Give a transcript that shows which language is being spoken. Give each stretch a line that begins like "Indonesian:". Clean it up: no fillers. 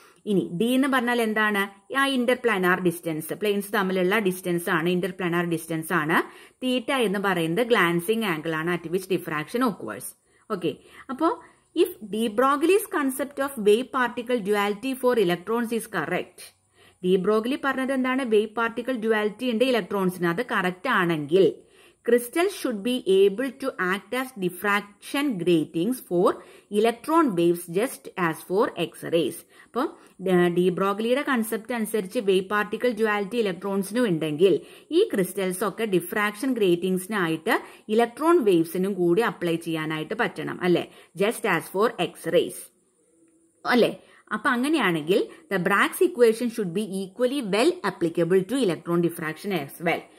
Malayalam: ഇനി ഡി എന്ന് പറഞ്ഞാൽ എന്താണ്? ആ ഇന്റർപ്ലാനാർ ഡിസ്റ്റൻസ്, പ്ലെയിൻസ് തമ്മിലുള്ള ഡിസ്റ്റൻസ് ആണ്, ഇന്റർപ്ലാനാർ ഡിസ്റ്റൻസ് ആണ്. തീറ്റ എന്ന് പറയുന്നത് ഗ്ലാൻസിങ് ആംഗിൾ ആണ്
English: At which diffraction occurs. Okay, അപ്പോ if de Broglie's concept of wave particle duality for electrons is correct.
Malayalam: D Broglie പറഞ്ഞത് എന്താണ്? വേവ് പാർട്ടിക്കിൾ ഡ്യുവാലിറ്റി ഉണ്ട് ഇലക്ട്രോൺസിന്. അത് കറക്റ്റ് ആണെങ്കിൽ
English: crystals should be able to act as diffraction gratings for electron waves just as for X-rays.
Malayalam: അപ്പോൾ D ബ്രോഗ്ലിയുടെ concept അനുസരിച്ച് wave particle duality ഇലക്ട്രോൺസിനും ഉണ്ടെങ്കിൽ ഈ crystals ഒക്കെ ഡിഫ്രാക്ഷൻ ഗ്രേറ്റിംഗ്സിനായിട്ട് ഇലക്ട്രോൺ വേവ്സിനും കൂടി അപ്ലൈ ചെയ്യാനായിട്ട് പറ്റണം അല്ലെ,
English: just as per X rays
Malayalam: അല്ലെ. അപ്പൊ അങ്ങനെയാണെങ്കിൽ
English: The Bragg's equation should be equally well applicable to electron diffraction as well.